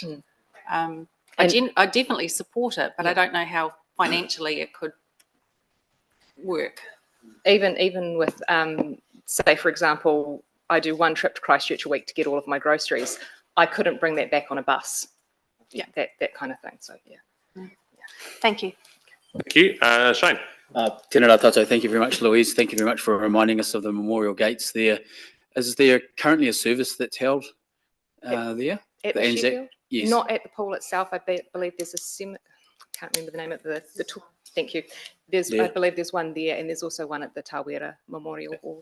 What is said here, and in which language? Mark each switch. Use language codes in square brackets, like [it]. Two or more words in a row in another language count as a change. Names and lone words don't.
[en] I definitely support it, but I don't know how financially it could work. Even with, say, for example, I do one trip to Christchurch a week to get all of my groceries. I couldn't bring that back on a bus. Yeah, that kind of thing. So, yeah. Thank you. Thank you. Shane. [mi] Tēnā rā tātou. [en] Thank you very much, Louise. Thank you very much for reminding us of the memorial gates there. Is there currently a service that's held there? At the Anzac? Sheffield? Yes. Not at the pool itself. I believe there's a can't remember the name of the thank you. I believe there's one there, and there's also one at the Tawera Memorial Hall.